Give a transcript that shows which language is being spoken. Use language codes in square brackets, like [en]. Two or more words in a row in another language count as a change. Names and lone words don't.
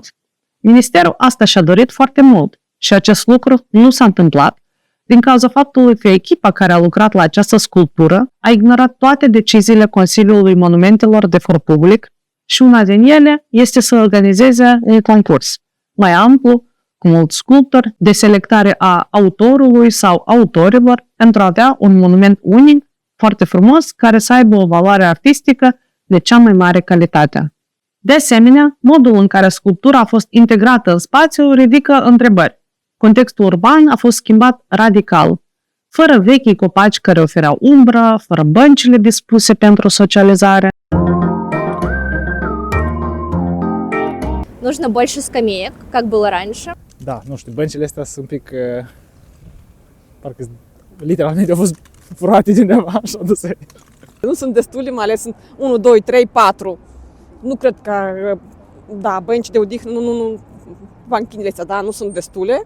[ro] Ministerul asta și-a dorit foarte mult și acest lucru nu s-a întâmplat din cauza faptului că echipa care a lucrat la această sculptură a ignorat toate deciziile Consiliului Monumentelor de For Public și una din ele este să organizeze un concurs mai amplu, cu mulți sculptori, de selectare a autorului sau autorilor pentru a avea un monument unic, foarte frumos, care să aibă o valoare artistică de cea mai mare calitate. De asemenea, modul în care sculptura a fost integrată în spațiu ridică întrebări. Contextul urban a fost schimbat radical, fără vechii copaci care ofereau umbră, fără băncile dispuse pentru socializare. [ru] Нужно больше скамеек, как было раньше. [ro] Da, nu știu, băncile astea sunt un pic parcă literalmente au fost furate de undeva și aduse. Nu sunt destule, mai ales sunt 1, 2, 3, 4. Nu cred că, da, bănci de odihnă, nu, banchinile astea, da, nu sunt destule.